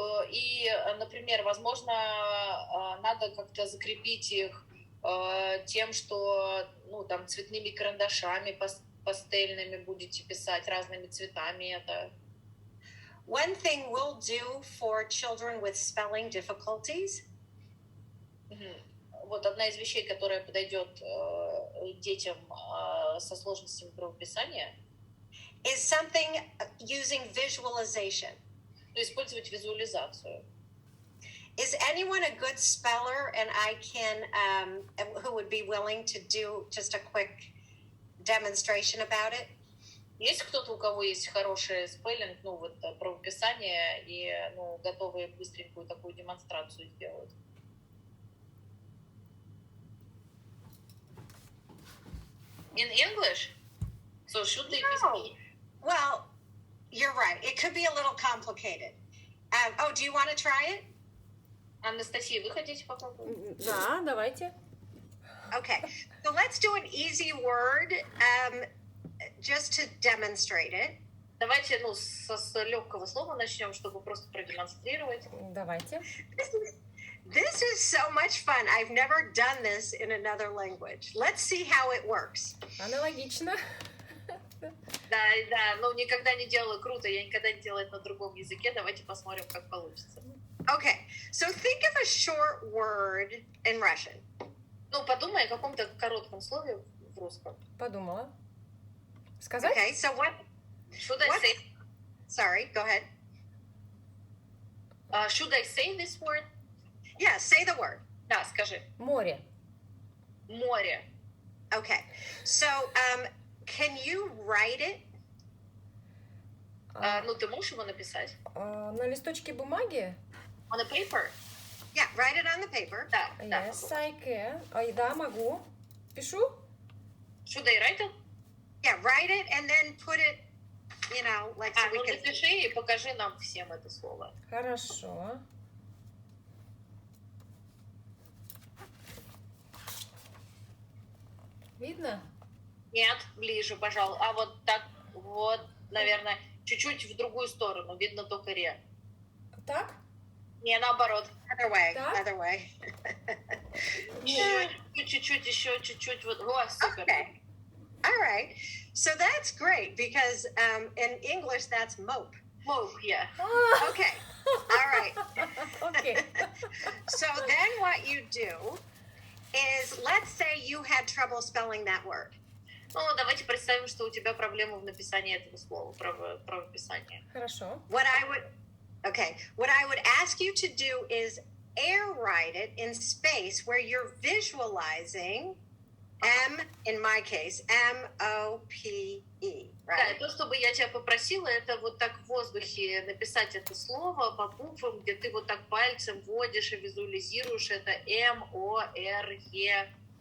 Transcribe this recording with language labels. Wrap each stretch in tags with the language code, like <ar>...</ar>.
<ru>И, например, возможно, надо как-то закрепить их тем, что, там, цветными карандашами пастельными будете писать разными цветами это.</ru> <en>One thing we'll do for children with spelling difficulties.</en> <ru>Вот одна из вещей, которая подойдет детям со сложностями правописания,</ru> <en>is something using visualization.</en> <ru>Использовать визуализацию.</ru> <en>Is anyone a good speller, and I can, who would be willing to do just a quick demonstration about it?</en> <ru>Есть кто-то, у кого есть хороший спеллинг, правописание, и, готовы быстренькую такую демонстрацию сделать?</ru> <en>In English? So should they be... Well, you're right. It could be a little complicated. Do you want to try it?</en> <ru>Анастасия, вы хотите попробовать? Да, давайте. Okay, so let's do an easy word just to demonstrate it. Давайте, с легкого слова начнем, чтобы просто продемонстрировать. Давайте.</ru> <en>This is so much fun. I've never done this in another language. Let's see how it works.</en> <ru>Аналогично. Да, никогда не делала, круто, я никогда не делала это на другом языке. Давайте посмотрим, как получится.</ru> <en>Okay, so think of a short word in Russian.</en> <ru>Подумай о каком-то коротком слове в русском. Подумала. Сказать?</ru> <en>Okay, so what? Should I say? Sorry, go ahead. Should I say this word? Yeah, say the word.</en> <ru>Да, скажи. Море. Море.</ru> <en>Okay, so can you write it?</en> <ru>Ты можешь его написать? На листочке бумаги?</ru> <en>On a paper? Yeah, write it on the paper.</en> <ru>Да.</ru> <en>Yes, I can.</en> <ru>Да, могу. Пишу?</ru> <en>Should I write it? Yeah, write it and then put it, like so we can...</en> <ru>напиши и покажи нам всем это слово. Хорошо. Видно? Нет, ближе, пожалуй. А вот так, вот, наверное. чуть-чуть в другую сторону, видно только ре. Так? Не, наоборот.</ru> <en>Other way,</en> <ru>Так?</ru> <en>other way.</en> <ru>Чуть-чуть, еще чуть-чуть. Вот. О, супер.</ru> <en>Okay. All right. So that's great because in English that's mope. Mope, yeah. Okay. All right.</en> <ru>Окей.</ru> <en>So then what you do is, let's say you had trouble spelling that word.</en> <ru>Ну, давайте представим, что у тебя проблемы в написании этого слова, правописание. Хорошо.</ru> <en>What I would ask you to do is air write it in space where you're visualizing M, in my case, M-O-P-E,</en> <ru>Да,</ru> <en>right?</en> <ru>и то, что бы я тебя попросила, это вот так в воздухе написать это слово по буквам, где ты вот так пальцем вводишь и визуализируешь это М-О-Р-Е.</ru>